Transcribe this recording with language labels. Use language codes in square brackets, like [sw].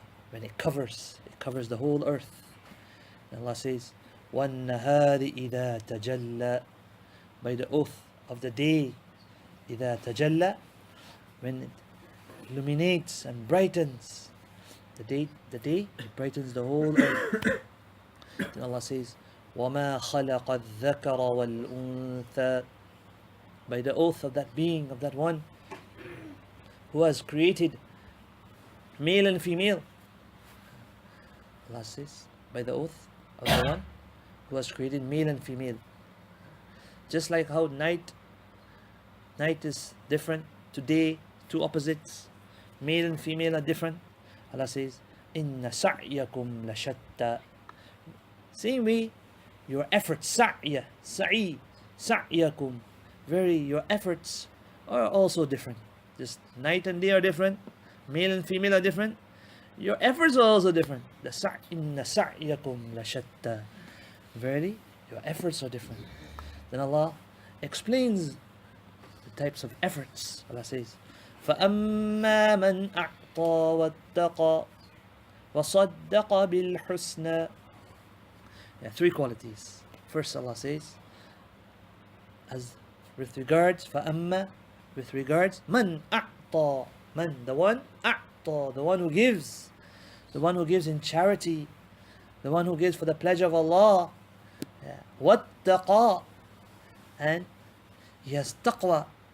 [en] When it covers the whole earth. And Allah says, [ar] وَالنَّهَارِ إِذَا تَجَلَّى. [en] By the oath of the day. [ar] إِذَا تَجَلَّى. [en] When it illuminates and brightens the day, it brightens the whole earth. Then Allah says, [ar] وَمَا خَلَقَ الذَّكَرَ وَالْأُنثَى. [en] By the oath of that being, of that one who has created male and female. Allah says, by the oath of the one who has created male and female. Just like how night is different, today, two opposites, male and female are different. Allah says, [ar] إِنَّ سَعْيَكُمْ لَشَتَّى. [en] Same way, your efforts, سَعْيَكُمْ, your efforts are also different. Just night and day are different, male and female are different. Your efforts are also different. [ar] إِنَّ سَعْيَكُمْ لَشَتَّى. [en] Verily, your efforts are different. Then Allah explains the types of efforts. Allah says, [ar] فَأَمَّا مَنْ أَعْطَى وَاتَّقَى وَصَدَّقَ بِالْحُسْنَى. [en] Three qualities. First, Allah says, as with regards فَأَمَّا, with regards [ar] مَنْ أَعْطَى, [en] man, the one أَعْطَى, the one who gives in charity the one who gives for the pleasure of Allah. وَاتَّقَى, and he has taqwa.